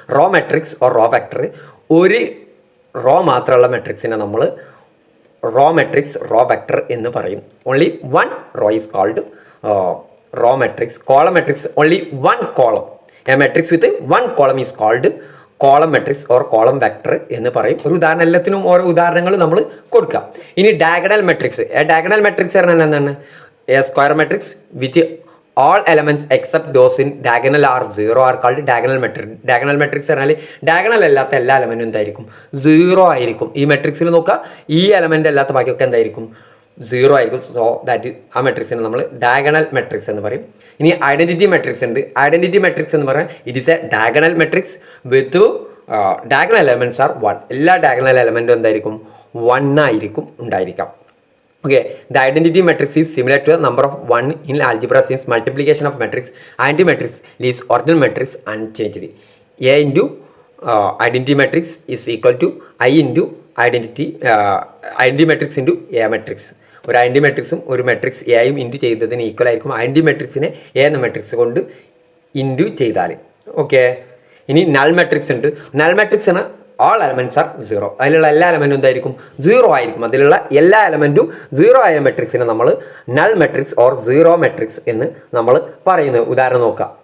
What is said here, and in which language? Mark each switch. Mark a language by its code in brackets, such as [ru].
[ml] Raw matrix or raw vector, ഒരു raw മാത്രമുള്ള മെട്രിക്സിനെ നമ്മൾ റോ മെട്രിക്സ്, റോ വെക്ടർ എന്ന് പറയും. [en] Only 1 row is called row matrix. Column matrix only 1 column. A matrix with 1 column is called column matrix or column vector [ml] എന്ന് പറയും. ഒരു ഉദാഹരണം, എല്ലാത്തിനും ഓരോ ഉദാഹരണങ്ങൾ നമ്മൾ കൊടുക്കാം. ഇനി ഡയഗണൽ മെട്രിക്സ്. ഡയഗണൽ മെട്രിക്സ് പറഞ്ഞാൽ എന്താണ്, [en] A square matrix with all elements except those in diagonal are 0 are called diagonal matrix. [ml] diagonal matrix പറഞ്ഞാൽ ഡയഗണൽ അല്ലാത്ത എല്ലാ എലമെൻറ്റും എന്തായിരിക്കും, 0 ആയിരിക്കും. ഈ മെട്രിക്സിൽ നോക്കുക, ഈ എലമെൻ്റ് അല്ലാത്ത ബാക്കിയൊക്കെ എന്തായിരിക്കും, 0 ആയിരിക്കും. [en] so that [ml] ആ മെട്രിക്സിനെ നമ്മൾ ഡയഗണൽ മെട്രിക്സ് എന്ന് പറയും. ഇനി ഐഡൻറ്റിറ്റി മെട്രിക്സ് ഉണ്ട്. [en] identity matrix [ml] എന്ന് പറഞ്ഞാൽ [en] It is a diagonal matrix with diagonal elements are 1. [ml] എല്ലാ ഡയഗണൽ എലമെൻറ്റും എന്തായിരിക്കും, 1 ആയിരിക്കും ഉണ്ടായിരിക്കാം. [en] Okay, the identity matrix is similar to the number of 1 in algebra since multiplication of matrix and matrix leaves original matrix unchanged. A into identity matrix is equal to I into identity matrix into A matrix. [ml] ഒരു identity മെട്രിക്സും ഒരു matrix എയും into ചെയ്തതിന് equal ആയിരിക്കും identity മെട്രിക്സിനെ A എന്ന matrix കൊണ്ട് into ചെയ്താൽ. Okay, ഇനി null matrix ഉണ്ട്. നൾ മെട്രിക്സ് ആണ് [en] all elements are 0. [ml] അതിലുള്ള എല്ലാ എലമെൻറ്റും എന്തായിരിക്കും, 0 ആയിരിക്കും. അതിലുള്ള എല്ലാ എലമെൻറ്റും 0 ആയ മെട്രിക്സിനെ നമ്മൾ നൾ മെട്രിക്സ് ഓർ 0 മെട്രിക്സ് എന്ന് നമ്മൾ പറയുന്നത്. ഉദാഹരണം നോക്കാം.